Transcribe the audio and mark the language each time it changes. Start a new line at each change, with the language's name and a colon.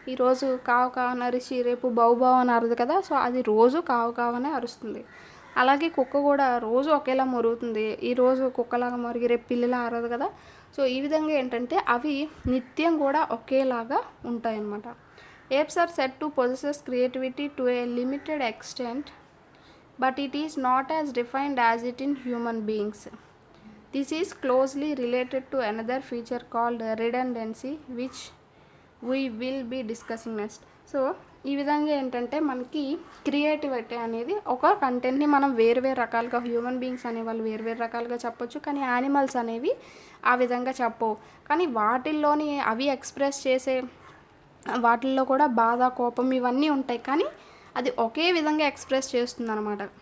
Telugu: ఈరోజు కావు కావు అని అరిచి రేపు బౌ బౌ అని అరదు కదా. సో అది రోజు కావు కావనే అరుస్తుంది. అలాగే కుక్క కూడా రోజు ఒకేలా మొరుగుతుంది. ఈరోజు కుక్కలాగా మొరిగి రేపు పిల్లిలా అరదు కదా. సో ఈ విధంగా ఏంటంటే అవి నిత్యం కూడా ఒకేలాగా ఉంటాయన్నమాట.
English: Apes are said to possess creativity to a limited extent, but it is not as defined as it in human beings. This is closely related to another feature called redundancy, which we will be discussing next.
Telugu: So ఈ విధంగా ఏంటంటే మనకి creativity అనేది ఒక కంటెంట్ని మనం వేరు రకాలుగా, హ్యూమన్ బీయింగ్స్ అనేవాళ్ళు వేరు రకాలుగా చెప్పొచ్చు, కానీ యానిమల్స్ అనేవి ఆ విధంగా చెప్పవు. కానీ వాటిల్లోని అవి ఎక్స్ప్రెస్ చేసే వాటిల్లో కూడా బాధ, కోపం ఇవన్నీ ఉంటాయి, కానీ అది ఒకే విధంగా ఎక్స్ప్రెస్ చేస్తుంది అనమాట.